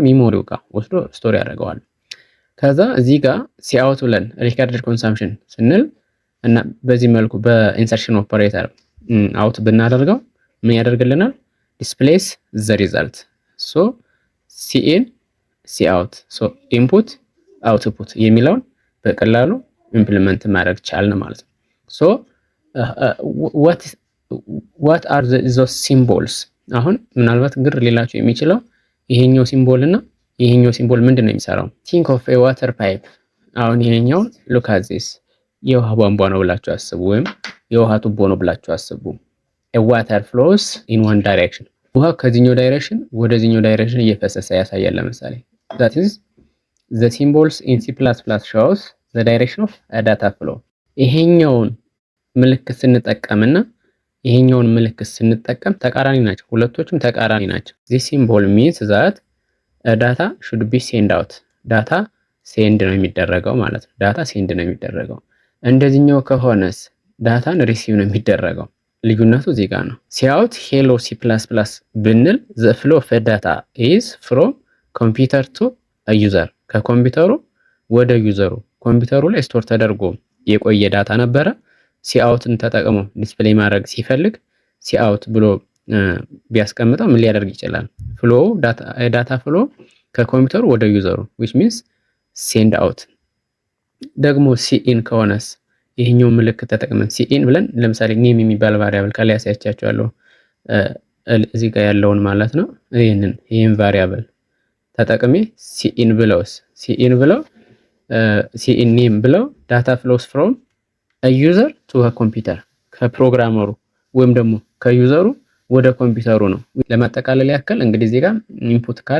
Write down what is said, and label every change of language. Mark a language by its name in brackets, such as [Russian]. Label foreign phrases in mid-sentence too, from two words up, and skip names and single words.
[Amharic] ሚሞሪው ጋር ወስዶ ስቶር ያደርገዋል። ከዛ እዚህ ጋር ሲአውት ብለን [English] recorded consumption [Amharic] ስንል እና በዚህ መልኩ [English] insertion operator [Amharic] አውት ብናደርገው ምን ያደርግልናል? [English] displays the result. so cin cout so input output [Amharic] የሚለውን በቀላሉ ኢምፕሊመንት ማድረግ ቻልን ማለት ነው። ሶ [English] what are those symbols? [Amharic] አሁን ምናልባት ግር ሌላችሁ የሚችለው ይሄኛው ሲምቦል እና ይሄኛው ሲምቦል ምንድነው የሚሰራው? [English] think of a water pipe። [Amharic] አሁን ይሄኛው [English] look at this [Amharic] የውሃ ቧንቧ ነው ብላችሁ አስቡ፣ ወይም የውሃ ቱቦ ነው ብላችሁ አስቡ። [English] a water flows in one direction። [Amharic] ውሃ ከዚህኛው ዳይሬክሽን ወደዚህኛው ዳይሬክሽን እየፈሰሰ ያሳያል። ለምሳሌ [English] that is the symbols in C++ shows the direction of a data flow። [Amharic] ይሄኛውን ምልክት ስንጠቀምና ይሄኛውን ምልክት ስንጠቀም ተቃራኒ ናቸው። ሁለቶችም ተቃራኒ ናቸው። [English] this symbol means that ዳታ should be send out። data send [Amharic] ነው የሚደረገው ማለት ነው። [English] data send [Amharic] ነው የሚደረገው። እንደዚህኛው ከሆነስ [English] data receive [Amharic] ነው የሚደረገው። ልዩነቱ እዚህ ጋር ነው። [English] cout hello C++ [Amharic] ብንል [English] the flow of data is from computer to a user። [Amharic] ከኮምፒውተሩ ወደ ዩዘሩ ኮምፒውተሩ ላይ ስቶር ተደርጎ የቆየ ዳታ ነበረ። ሲአውትን ተጠቅሞ ዲስፕሌይ ማድረግ ሲፈልግ ሲአውት ብሎ ቢያስቀምጠው ምን ሊያደርግ ይችላል? [English] flow data flow [Amharic] ከኮምፒውተሩ ወደ ዩዘሩ [English] which means send out። [Amharic] ደግሞ ሲኢን ከሆነስ ይሄኛው ምልክት ተጠቅመን ሲኢን ብለን ለምሳሌ ኔም የሚባል ቫሪያብል ከላይ ያሳያችኋለሁ እዚህ ጋር ያለውን ማለት ነው። ይሄን ቫሪያብል ተጠቅሜ ሲኢን ብለው [English] cin name [Amharic] ብለው [English] data flows from user to computer [Amharic] ከፕሮግራመሩ ወይም ደግሞ ከዩዘሩ ወደ ኮምፒውተሩ ነው። ለማጠቃለል ያክል እንግዲህ እዚህ ጋር [English] input call